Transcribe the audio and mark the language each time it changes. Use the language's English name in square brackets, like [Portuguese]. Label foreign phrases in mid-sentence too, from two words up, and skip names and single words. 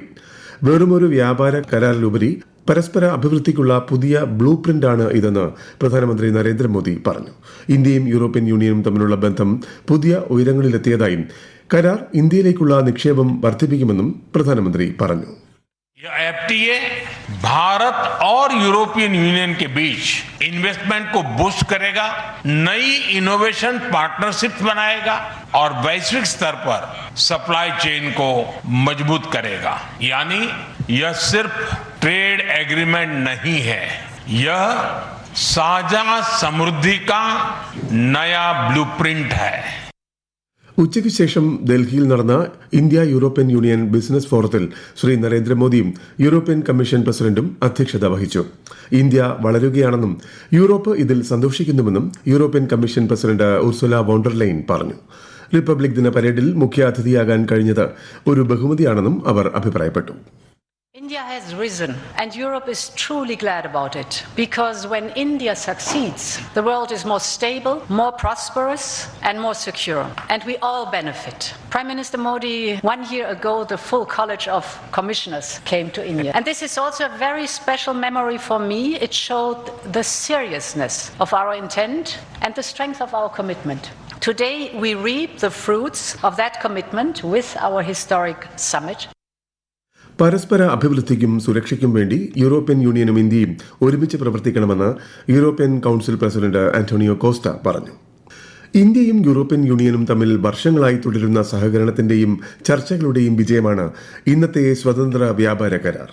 [Malayalam] വെറുമൊരു വ്യാപാര കരാറിലുപരി പരസ്പര അഭിവൃദ്ധിക്കുള്ള പുതിയ ബ്ലൂ പ്രിന്റാണ് ഇതെന്ന് പ്രധാനമന്ത്രി നരേന്ദ്രമോദി പറഞ്ഞു. ഇന്ത്യയും യൂറോപ്യൻ യൂണിയനും തമ്മിലുള്ള ബന്ധം പുതിയ ഉയരങ്ങളിലെത്തിയതായും കരാർ ഇന്ത്യയിലേക്കുള്ള നിക്ഷേപം വർദ്ധിപ്പിക്കുമെന്നും പ്രധാനമന്ത്രി പറഞ്ഞു. [Hindi] यह एफटीए भारत और यूरोपियन यूनियन के बीच इन्वेस्टमेंट को बूस्ट करेगा, नई [English] innovation partnership [Hindi] बनाएगा और वैश्विक स्तर पर [English] supply chain [Hindi] को मजबूत करेगा. यानी यह सिर्फ [English] trade agreement [Hindi] नहीं है, यह साझा समृद्धि का नया ब्लूप्रिंट है. [Malayalam] ഉച്ചയ്ക്ക് ശേഷം ഡൽഹിയിൽ നടന്ന ഇന്ത്യ യൂറോപ്യൻ യൂണിയൻ ബിസിനസ് ഫോറത്തിൽ ശ്രീ നരേന്ദ്രമോദിയും യൂറോപ്യൻ കമ്മീഷൻ പ്രസിഡന്റും അധ്യക്ഷത വഹിച്ചു. ഇന്ത്യ വളരുകയാണെന്നും യൂറോപ്പ് ഇതിൽ സന്തോഷിക്കുന്നുവെന്നും യൂറോപ്യൻ കമ്മീഷൻ പ്രസിഡന്റ് ഉർസുല വോൺ ഡെർ ലെയ്ൻ പറഞ്ഞു. റിപ്പബ്ലിക് ദിന പരേഡിൽ മുഖ്യാതിഥിയാകാൻ കഴിഞ്ഞത് ഒരു ബഹുമതിയാണെന്നും അവർ അഭിപ്രായപ്പെട്ടു. [English] India has risen and Europe is truly glad about it, because when India succeeds, the world is more stable, more prosperous and more secure, and we all benefit. Prime Minister Modi, 1 year ago, the full college of commissioners came to India. And this is also a very special memory for me. It showed the seriousness of our intent and the strength of our commitment. Today, we reap the fruits of that commitment with our historic summit. [Malayalam] പരസ്പര അഭിവൃദ്ധിക്കും സുരക്ഷയ്ക്കും വേണ്ടി യൂറോപ്യൻ യൂണിയനും ഇന്ത്യയും ഒരുമിച്ച് പ്രവർത്തിക്കണമെന്ന് യൂറോപ്യൻ കൌൺസിൽ പ്രസിഡന്റ് അന്റോണിയോ കോസ്റ്റ പറഞ്ഞു. ഇന്ത്യയും യൂറോപ്യൻ യൂണിയനും തമ്മിൽ വർഷങ്ങളായി തുടരുന്ന സഹകരണത്തിന്റെയും ചർച്ചകളുടെയും വിജയമാണ് ഇന്നത്തെ സ്വതന്ത്ര വ്യാപാര കരാർ.